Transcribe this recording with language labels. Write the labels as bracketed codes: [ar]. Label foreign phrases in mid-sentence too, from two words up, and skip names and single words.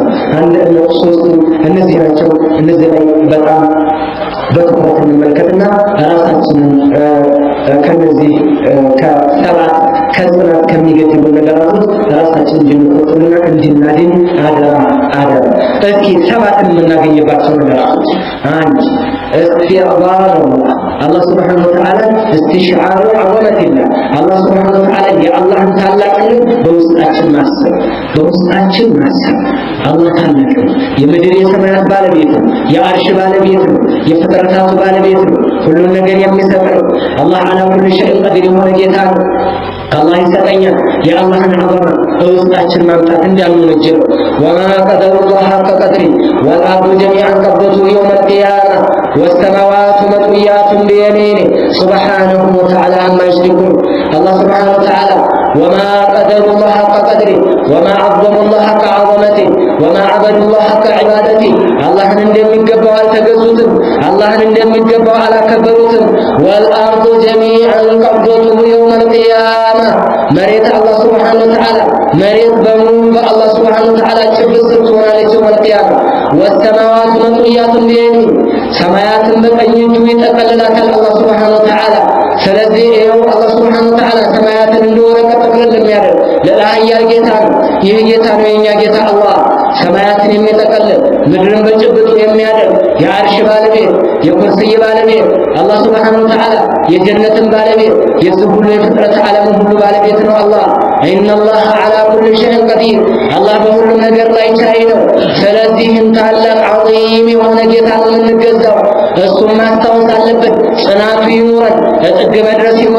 [am] ነው አንድ ሶስት እነዚህ ናቸው እነዚህ ላይ በጣም በትኩረት እንመልከትና ራሳችንን ከነዚህ ከሰባት ከጽናት ከሚገድሉ ነገራቶች ራሳችንን እንድንቆጥብና እንድናድን አደራ እስኪ ሰባትን የምናገኝባቸው ነገራቶች አንድ [ar] استغفار الله سبحانه وتعالى استشعار عظمة الله الله سبحانه وتعالى يا الله [am] ታላቅነት በውስጣችን ማሰብ الله ታላቅ የምድር የሰማያት ባለቤት የአርሽ ባለቤት የፍጥረታቱ ባለቤት ሁሉን ነገር የሚሰጥ [ar] الله على كل شيء قدير [am] የሆነ ጌታ ነው [ar] الله يسقينا يا الله نعظم [am] ውስጣችን ማምጣት እንዲያምንጀው [ar] وما قدر الله حق قدره والارض جميعا قبضته يوم القيامه والسماوات مطويات بيمينه سبحانه وتعالى عما يشركون الله سبحانه وتعالى وما قدر الله حق قدره وما عظم الله حق عظمته وما عبد الله حق عبادته الله [am] እንደሚገባው አልተገዙትም [ar] الله [am] እንደሚገባው አላከበሩትም [ar] والارض جميعا قبضته يوم القيامه مريت الله سبحانه وتعالى مريت بمن الله سبحانه وتعالى [am] ጭብጥ ትሆናለች [ar] يوم القيامه والسماوات مطويات بيمينه [am] ሰማያትን በቀኝ እጁ ይጠቀልላታል [ar] الله سبحانه وتعالى [am] ስለዚህ [ar] الله سبحانه وتعالى [am] ሰማያትን እንደወረቀት ጠቅልል የሚያደርግ ለላህያል ጌታ ነው ይህ ጌታ ነው የኛ ጌታ አላህ ሰማያትን የሚጠቀልል ምድርን በጭብጡ የሚያደርግ የአርሽ ባለቤት የኩርሲይ ባለቤት [ar] الله سبحانه وتعالى [am] የጀነትን ባለቤት የዚህ ሁሉ የፍጥረት ዓለም ሁሉ ባለቤት ነው አላህ [ar] إن الله على كل شيء قدير [am] አላህ በሁሉም ነገር ላይ ቻይ ነው። ስለዚህም ታላቅ ዐዚም የሆነ ጌታ ነው የምንገዛው። እሱም ማስታወስ አለብን። ጽናቱ ይኑረን፣ ለጥግ መድረስ ይኑር